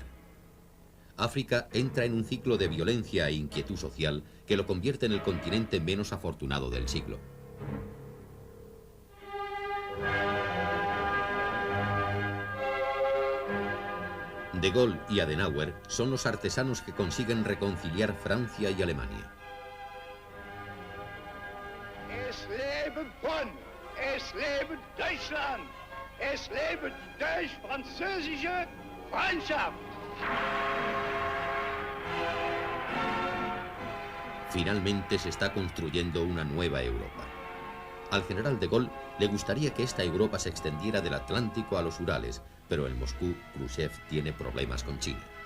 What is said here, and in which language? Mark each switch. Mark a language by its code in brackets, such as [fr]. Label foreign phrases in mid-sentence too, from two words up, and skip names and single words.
[es] África entra en un ciclo de violencia e inquietud social que lo convierte en el continente menos afortunado del siglo. De Gaulle y Adenauer son los artesanos que consiguen reconciliar Francia y Alemania. [de] Es lebe Bonn, es lebe Deutschland, es lebe deutsch-französische Freundschaft. [es] Finalmente se está construyendo una nueva Europa. Al general de Gaulle le gustaría que esta Europa se extendiera del Atlántico a los Urales, pero en Moscú, Khrushchev tiene problemas con China.